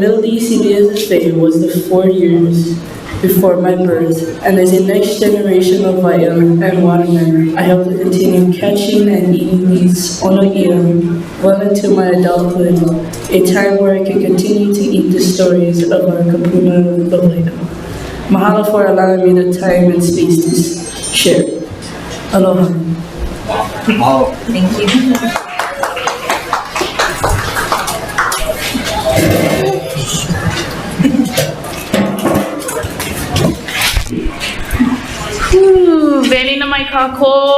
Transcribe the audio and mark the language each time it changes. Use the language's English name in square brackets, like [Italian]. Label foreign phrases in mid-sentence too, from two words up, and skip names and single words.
[English] Miloli CBSFA was the 4 years before my birth, and as a next generation of Hawaiian and watermen, I hope to continue catching and eating these onoia well into my adulthood, a time where I can continue to eat the stories of our kapuna lolaina. Mahalo for allowing me the time and space to share. Aloha. Mahalo. Thank you. [Hawaiian] Velina mai kako.